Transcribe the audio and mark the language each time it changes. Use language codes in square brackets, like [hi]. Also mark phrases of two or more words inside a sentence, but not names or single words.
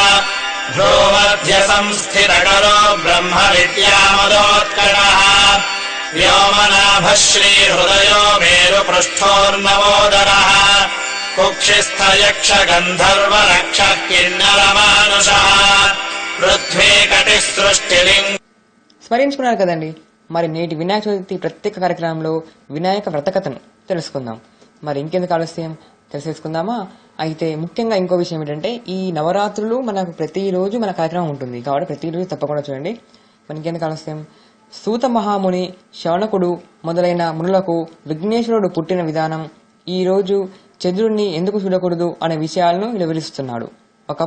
[sa] भ्रूमध्यसंस्थितकरो ब्रह्मविद्यामदोत्कटः व्योमनाभः श्रीहृदयो मेरुपृष्ठोर्नवोदरः कुक्षिस्थयक्षगन्धर्वरक्षः किन्नरमानुषः पृथ्वी कटिः सृष्टिलिङ्ग. [te] స్మరించుకున్నారు కదండి. మరి నేటి వినాయక చవితి ప్రత్యేక కార్యక్రమంలో వినాయక వ్రతకథను తెలుసుకుందాం. మరి ఇంకెందుకు ఆలస్యం, తెలిసేసుకుందామా? అయితే ముఖ్యంగా ఇంకో విషయం ఏంటంటే, ఈ నవరాత్రులు మనకు ప్రతిరోజు మన కార్యక్రమం ఉంటుంది కాబట్టి ప్రతిరోజు తప్పకుండా చూడండి. మరి ఇంకెందుకు ఆలస్యం, సూత మహాముని, శౌనకుడు మొదలైన మునులకు విఘ్నేశ్వరుడు పుట్టిన విధానం, ఈ రోజు చంద్రుడిని ఎందుకు చూడకూడదు అనే విషయాలను వివరిస్తున్నాడు.